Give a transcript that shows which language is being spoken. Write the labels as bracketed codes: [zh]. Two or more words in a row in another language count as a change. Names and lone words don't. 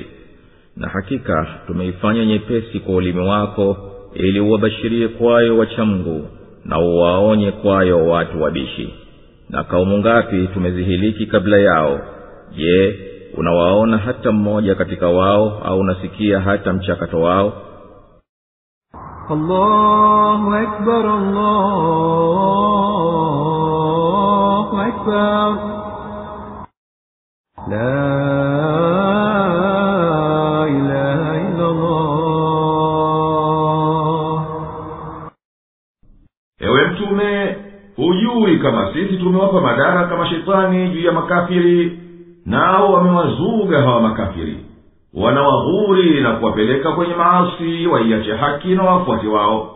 [sw] Na hakika tumeifanya nyepesi kwa ulimi wako ili uwabashirie kwayo wacha Mungu na uwaonye kwayo watu wabishi. Na kaumu ngapi tumezihiliki kabla yao? Je, unawaona hata mmoja katika wao au unasikia hata mchakato wao? [ar] الله أكبر، الله أكبر. لا إله إلا الله. [sw] Ewe mtume, hujui kama sisi tumewapa madaraka mashaitani juu ya makafiri, nao wamewazuga hawa makafiri, wanawaghuri na kuwapeleka kwenye maasi waiache haki na wafuati wao.